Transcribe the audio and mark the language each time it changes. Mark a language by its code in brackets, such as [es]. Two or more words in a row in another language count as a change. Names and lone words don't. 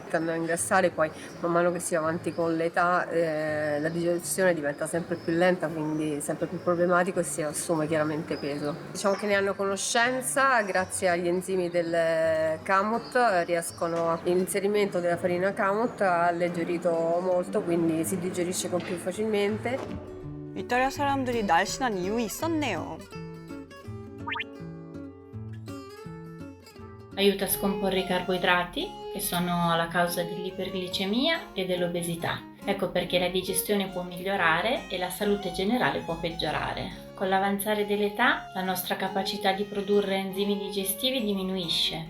[it] Tendono a ingrassare, poi man mano che si va avanti con l'età la digestione diventa sempre più lenta, quindi sempre più problematico e si assume chiaramente peso. Diciamo che ne hanno conoscenza grazie agli enzimi del Kamut, riescono l'inserimento della farina Kamut ha alleggerito molto, quindi si digerisce con più facilmente. [ko] 이탈리아 사람들이 날씬한 이유 있었네요. [it] Aiuta a scomporre i carboidrati, che sono la causa dell'iperglicemia e dell'obesità. Ecco perché la digestione può migliorare e la salute generale può peggiorare. Con l'avanzare dell'età, la nostra capacità di produrre enzimi digestivi diminuisce.